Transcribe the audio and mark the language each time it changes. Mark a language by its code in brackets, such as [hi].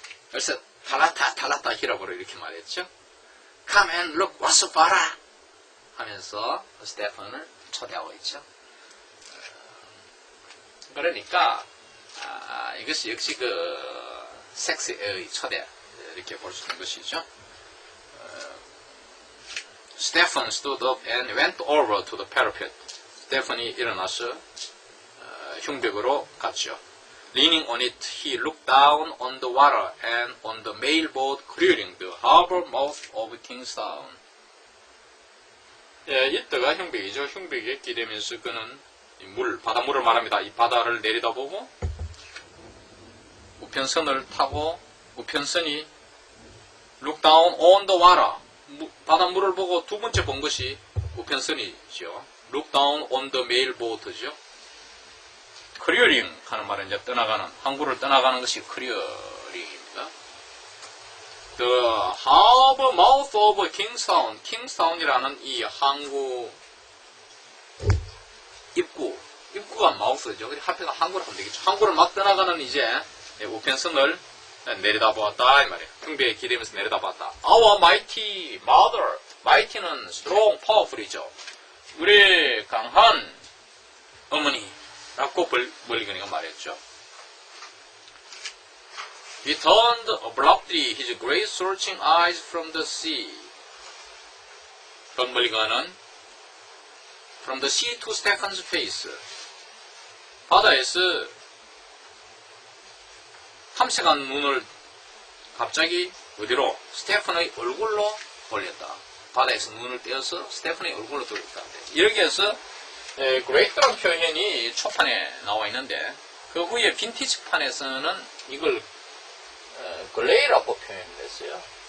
[ko] 그래서 탈라타 히라보로 이렇게 말했죠. [en] Come and look [ko] 와서 봐라 하면서 스테판을 초대하고 있죠. 그러니까 이것이 역시 그 섹스의 초대 이렇게 볼 수 있는 것이죠. [en] Stephen stood up and went over to the parapet. [ko] 스테판이 일어나서 흉벽으로 갔죠. [en] Leaning on it, he looked down on the water and on the mail boat clearing the harbor mouth of Kingstown. [ko] 이때가 흉벽이죠. 흉벽에 기대면서 그는 바닷물을 말합니다. 이 바다를 내려다보고 우편선을 타고 우편선이 [en] look down on the water [ko] 바닷물을 보고 두 번째 본 것이 우편선이죠. [en] look down on the mail boat죠. [ko] clearing 하는 말은 이제 떠나가는 항구를 떠나가는 것이 clearing입니다. [en] The harbor mouth of Kingstown [ko] 킹스타운이라는 이 항구 입구가 마우스죠. 하필가 항구를 하면 되겠죠. 항구를 막 떠나가는 이제 우편선을 내려다보았다 이 말이에요. 흉배에 기대면서 내려다봤다. [en] Our mighty mother. [ko] mighty는 strong, powerful이죠. 우리 강한 어머니라고 멀리건이가 말했죠. [en] He turned abruptly his great searching eyes from the sea. 멀리건은 From the sea to Stephen's face. [ko] 바다에서 탐색한 눈을 갑자기 어디로? 스테판의 얼굴로 돌렸다. 바다에서 눈을 떼어서 스테판의 얼굴로 돌렸다. 이렇게 해서 그레이트라는 표현이 초판에 나와 있는데 그 후에 빈티지판에서는 이걸 글레이라고 표현했어요.